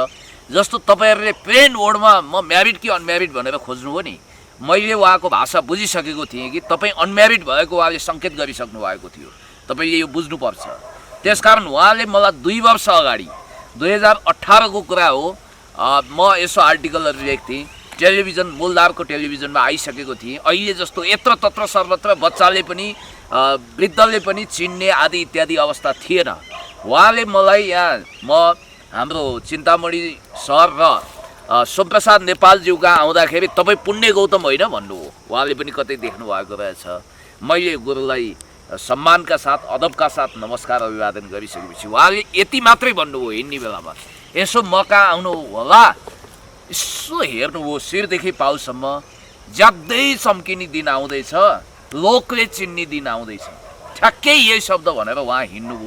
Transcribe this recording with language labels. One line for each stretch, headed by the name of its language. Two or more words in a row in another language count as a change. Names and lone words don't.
Nepali: जस्तो तपाईँहरूले
English: plain word
Nepali: म म्यारिड कि अनम्यारिड भनेर खोज्नुभयो नि, मैले उहाँको भाषा बुझिसकेको थिएँ कि तपाईँ अनम्यारिड भएको उहाँले सङ्केत गरिसक्नु भएको थियो। तपाईँले यो बुझ्नुपर्छ। त्यसकारण उहाँले मलाई 2 वर्ष अगाडि 2018 को कुरा हो, म यसो आर्टिकलहरू लेख्थेँ, टेलिभिजन मूलधारको टेलिभिजनमा आइसकेको थिएँ। अहिले जस्तो यत्र तत्र सर्वत्र बच्चाले पनि वृद्धले पनि चिन्ने आदि इत्यादि अवस्था थिएन। उहाँले मलाई यहाँ म हाम्रो चिन्तामणी सर र सोमप्रसाद नेपालज्यूका आउँदाखेरि तपाईँ पुण्य गौतम होइन भन्नुभयो। उहाँले पनि कतै देख्नु भएको रहेछ। मैले गुरुलाई सम्मानका साथ अदबका साथ नमस्कार अभिवादन गरिसकेपछि उहाँले यति मात्रै भन्नुभयो हिँड्ने बेलामा, यसो म कहाँ आउनु होला, यसो हेर्नुभयो शिरदेखि पाउसम्म, ज्यादै चम्किने दिन आउँदैछ, लोकले चिन्ने दिन आउँदैछ, ठ्याक्कै यही शब्द भनेर उहाँ हिँड्नुभयो।